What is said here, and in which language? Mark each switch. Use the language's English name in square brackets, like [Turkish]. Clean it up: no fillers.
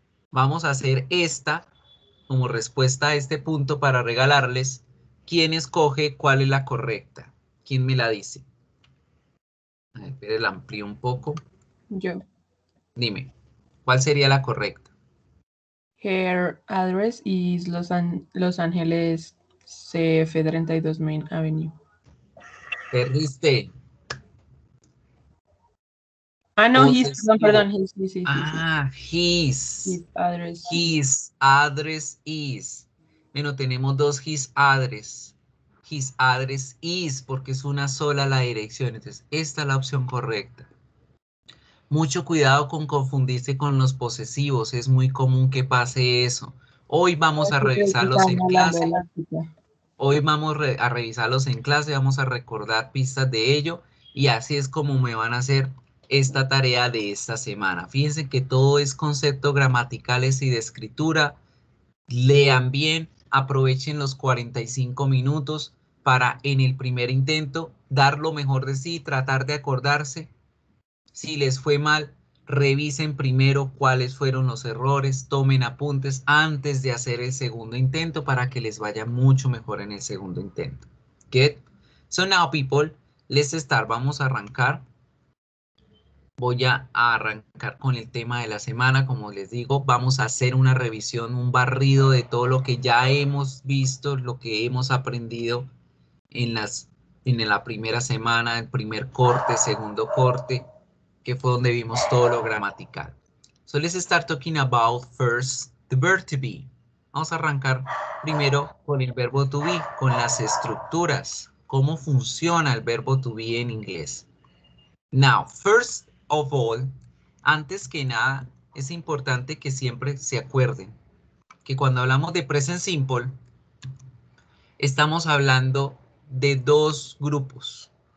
[Spanish] Vamos a hacer esta como respuesta a este punto para regalarles. ¿Quién escoge cuál es la correcta? ¿Quién me la dice? A ver, espere, la amplío un poco. Yo. Dime, ¿cuál sería la correcta? [English] Her address is Los Ángeles CF32 Main Avenue. [Spanish] Perdiste. Ah, no, his, Posesivo. perdón, his, sí. [English] His address. His address is. [Spanish] Bueno, tenemos dos [English] his address. His address is, [Spanish] porque es una sola la dirección. Entonces, esta es la opción correcta. Mucho cuidado con confundirse con los posesivos. Es muy común que pase eso. Hoy vamos a revisarlos en clase. Hoy vamos a revisarlos en clase. Vamos a recordar pistas de ello. Y así es como me van a hacer esta tarea de esta semana. Fíjense que todo es conceptos gramaticales y de escritura. Lean bien. Aprovechen los 45 minutos para en el primer intento dar lo mejor de sí, tratar de acordarse. Si les fue mal, revisen primero cuáles fueron los errores, tomen apuntes antes de hacer el segundo intento para que les vaya mucho mejor en el segundo intento. [English] Good? So now, people, let's start. [Spanish] Vamos a arrancar. Voy a arrancar con el tema de la semana. Como les digo, vamos a hacer una revisión, un barrido de todo lo que ya hemos visto, lo que hemos aprendido en la primera semana, el primer corte, segundo corte, que fue donde vimos todo lo gramatical. [English] So let's start talking about first the verb to be. [Spanish] Vamos a arrancar primero con el verbo to be, con las estructuras, cómo funciona el verbo to be en inglés. [English] Now, first of all, [Spanish] antes que nada, es importante que siempre se acuerden que cuando hablamos de present simple, estamos hablando de dos grupos.